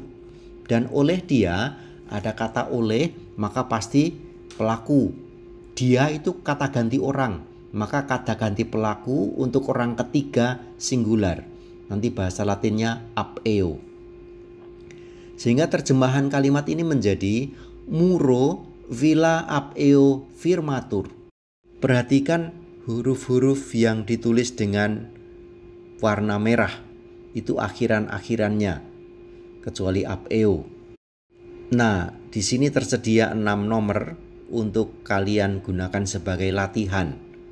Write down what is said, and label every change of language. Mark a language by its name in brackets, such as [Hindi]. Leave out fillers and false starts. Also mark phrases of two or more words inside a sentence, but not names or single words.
[Indonesian] Dan oleh dia, ada kata oleh, maka pasti pelaku. Dia itu kata ganti orang, maka kata ganti pelaku untuk orang ketiga singular. Nanti bahasa Latinnya [Latin] ab eo. [Indonesian] Sehingga terjemahan kalimat ini menjadi [Latin] muro villa ab eo firmatur. [Indonesian] Perhatikan huruf-huruf yang ditulis dengan warna merah. Itu akhiran-akhirannya, kecuali [Latin] ab eo. [Indonesian] Nah, di sini tersedia 6 nomor untuk kalian gunakan sebagai latihan.